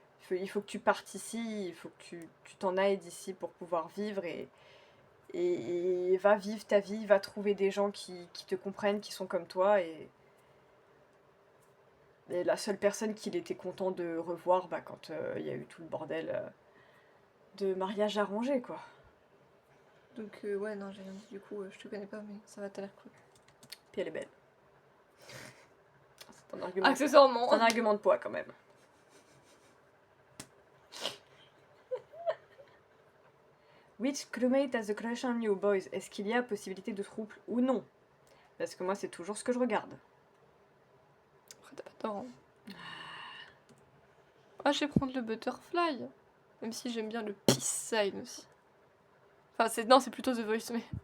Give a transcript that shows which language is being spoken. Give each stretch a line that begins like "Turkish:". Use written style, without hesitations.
French: il faut que tu partes ici, il faut que tu t'en ailles d'ici pour pouvoir vivre et va vivre ta vie, va trouver des gens qui te comprennent, qui sont comme toi et la seule personne qu'il était content de revoir quand il y a eu tout le bordel de mariage arrangé quoi. Donc ouais non j'ai rien dit du coup, je te connais pas mais ça va t'as l'air cool. Puis elle est belle. C'est un argument. Accessoirement. C'est un argument de poids quand même.
English: Which crewmate has a crush on you, boys?
French: Est-ce qu'il y a possibilité de trouble ou non? Parce que moi, c'est toujours ce que je regarde. Après, t'as pas tort. Hein. Ah, je vais prendre le butterfly. Même si j'aime bien le peace sign aussi. Enfin, c'est plutôt The Voice, mais...